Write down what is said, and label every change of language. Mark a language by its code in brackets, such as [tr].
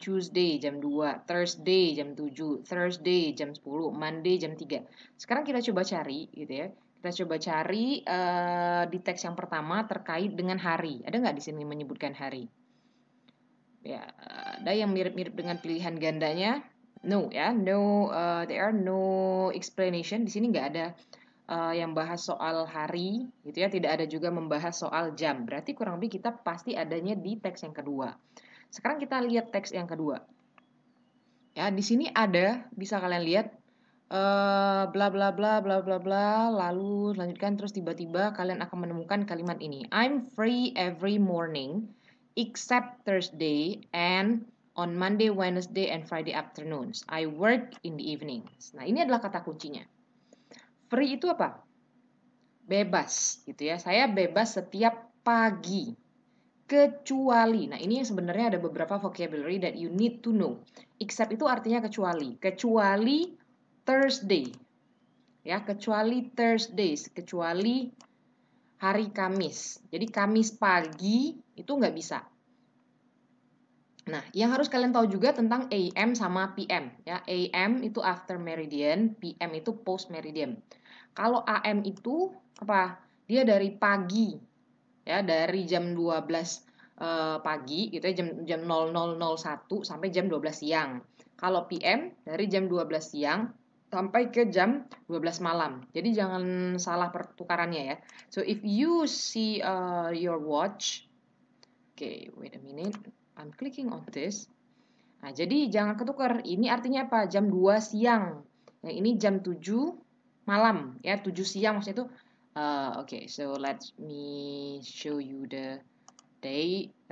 [en] Tuesday jam 2, Thursday jam 7, Thursday jam 10, Monday jam 3. [id] Sekarang kita coba cari gitu ya. Kita coba cari di teks yang pertama terkait dengan hari. Ada nggak di sini menyebutkan hari? Ya, ada yang mirip-mirip dengan pilihan gandanya? [en] No ya, no, there are no explanation. [id] Di sini nggak ada yang bahas soal hari gitu ya, tidak ada juga membahas soal jam. Berarti kurang lebih kita pasti adanya di teks yang kedua. Sekarang kita lihat teks yang kedua. Ya, di sini ada, bisa kalian lihat bla bla bla bla bla bla, lalu lanjutkan terus tiba-tiba kalian akan menemukan kalimat ini. [en] I'm free every morning except Thursday and on Monday, Wednesday and Friday afternoons. I work in the evenings. [id] Nah, ini adalah kata kuncinya. Free itu apa? Bebas gitu ya. Saya bebas setiap pagi. Kecuali. Nah, ini yang sebenarnya ada beberapa [en] vocabulary that you need to know. [id] Except itu artinya kecuali. Kecuali Thursday. Ya, kecuali Thursdays, kecuali hari Kamis. Jadi Kamis pagi itu nggak bisa. Nah, yang harus kalian tahu juga tentang AM sama PM. Ya, AM itu after meridian, PM itu post meridian. Kalau AM itu apa? Dia dari pagi, ya dari jam 12 pagi gitu ya, jam 00.01 sampai jam 12 siang. Kalau PM dari jam 12 siang sampai ke jam 12 malam. Jadi jangan salah pertukarannya ya. [en] So if you see your watch, okay, wait a minute. I'm clicking on this. [id] Nah, jadi jangan ketukar. Ini artinya apa? Jam 2 siang. Yang ini jam 7 malam. Ya, 7 siang maksudnya itu. [en] Okay, so let me show you the day.